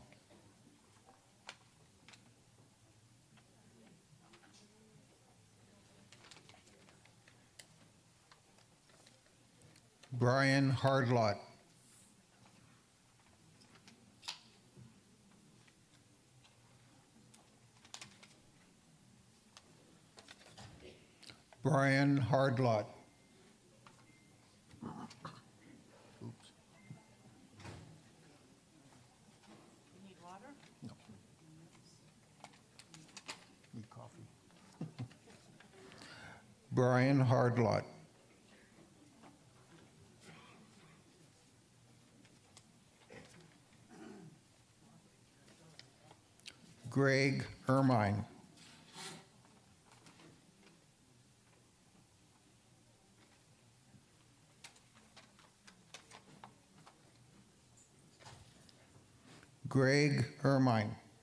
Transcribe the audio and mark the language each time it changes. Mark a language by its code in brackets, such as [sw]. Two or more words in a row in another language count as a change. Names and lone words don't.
[en] Brian Hardlot. Brian Hardlot. You need water? Need coffee. Brian Hardlot. Greg Ermine. Greg Ermine.